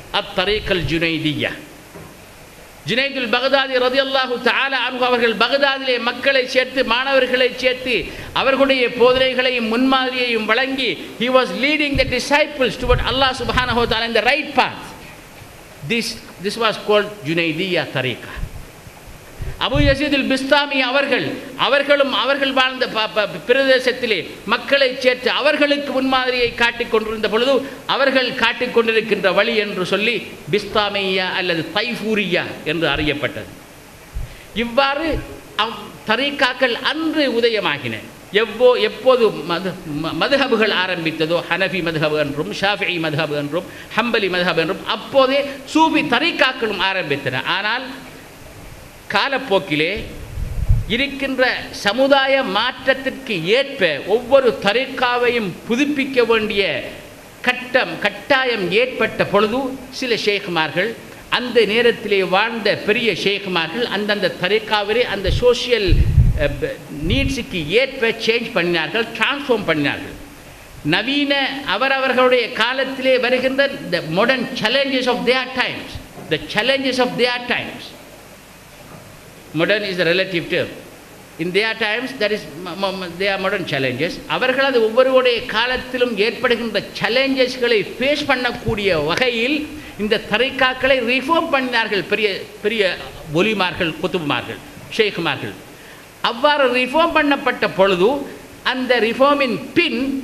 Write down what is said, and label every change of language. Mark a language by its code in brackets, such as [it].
[ta] அத்தரீகல் ஜுனைதியா. ஜுனைதுல் பகதாதி ரலியல்லாஹு தஆலா அன்ஹு அவர்கள் பகதாதிலே மக்களை சேர்த்து, மாணவர்களை சேர்த்து அவர்களுடைய போதனைகளையும் முன்மாதிரியையும் வழங்கி [en] he was leading the disciples toward Allah subhanahu wa ta'ala in the right path. This was called Junaidiya Tariqa. [ta] Abu Yazid அல் பிஸ்தாமி அவர்களும் அவர்கள் வாழ்ந்த பிரதேசத்திலே மக்களை சேர்த்து அவர்களுக்கு முன்மாதிரியை காட்டிக் கொண்டிருந்த பொழுது அவர்கள் காட்டிக் கொண்டிருக்கின்ற வழி என்று சொல்லி பிஸ்தாமியா அல்லது தைஃபூரியா என்று அறியப்பட்டது. இவ்வாறு தரீகாக்கள் அன்று உதயமாகின. எப்போது மதுஹபுகள் ஆரம்பித்ததோ, ஹனஃபி மதுஹபு என்றும் ஷாஃபிஈ மதுஹபு என்றும் ஹம்பலி மதுஹபு என்றும் அப்போதே சூஃபி தரீகாக்களும் ஆரம்பித்தன. ஆனால் காலப்போக்கிலே இருக்கின்ற சமுதாய மாற்றத்திற்கு ஏற்ப ஒவ்வொரு தரீகாவையும் புதுப்பிக்க வேண்டிய கட்டாயம் ஏற்பட்ட பொழுது சில ஷேகுமார்கள், அந்த நேரத்திலே வாழ்ந்த பெரிய ஷேகுமார்கள் அந்தந்த தரீகாவிலே அந்த சோஷியல் நீட்ஸுக்கு ஏற்ப சேஞ்ச் பண்ணினார்கள், டிரான்ஸ்ஃபார்ம் பண்ணினார்கள். நவீன அவரவர்களுடைய காலத்திலே வருகின்ற [en] the modern challenges of their times, the challenges of their times. Modern is a relative term. In their times that is their modern challenges. [ta] அவர்களது ஒவ்வொருடைய காலத்திலும் ஏற்படுகின்ற சேலஞ்சஸ்களை ஃபேஸ் பண்ணக்கூடிய வகையில் இந்த தரீகாக்களை ரிஃபார்ம் பண்ணினார்கள் பெரிய பெரிய ஒலிமார்கள், குதுப்மார்கள், ஷேகுமார்கள். அவ்வாறு ரிஃபார்ம் பண்ணப்பட்ட பொழுது அந்த ரிஃபார்மின் பின்